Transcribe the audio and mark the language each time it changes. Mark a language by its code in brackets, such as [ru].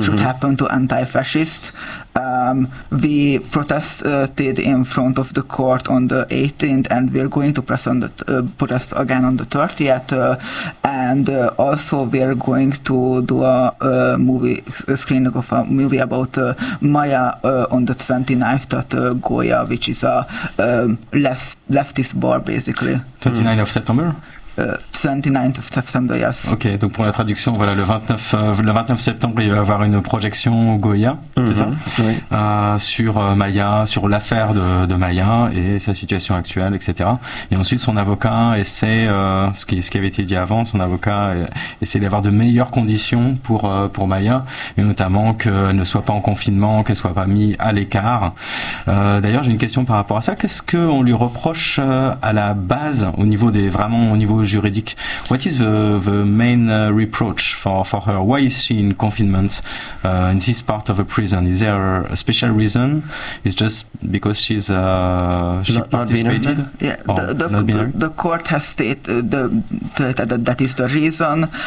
[en] should happen to anti-fascists. We protested in front of the court on the 18th, and we're going to press on the protest again on the 30th, and also we're going to do a screening of a movie about Maya on the 29th at Goya, which is a leftist bar, basically. 29th of September? 29th of September, yes. [fr] Ok, donc pour la traduction, voilà, le 29 septembre, il va y avoir une projection au Goya, mm-hmm. c'est ça? Oui. Sur Maya, sur l'affaire de Maya et sa situation actuelle, etc. Et ensuite, son avocat essaie, ce qui avait été dit avant, son avocat essaie d'avoir de meilleures conditions pour Maya, et notamment qu'elle ne soit pas en confinement, qu'elle ne soit pas mise à l'écart. D'ailleurs, j'ai une question par rapport à ça. Qu'est-ce qu'on lui reproche à la base, au niveau juridique? [en] What is the main reproach for her? Why is she in confinement in this part of a prison? Is there a special reason? It's just because she's the court has stated that is the reason.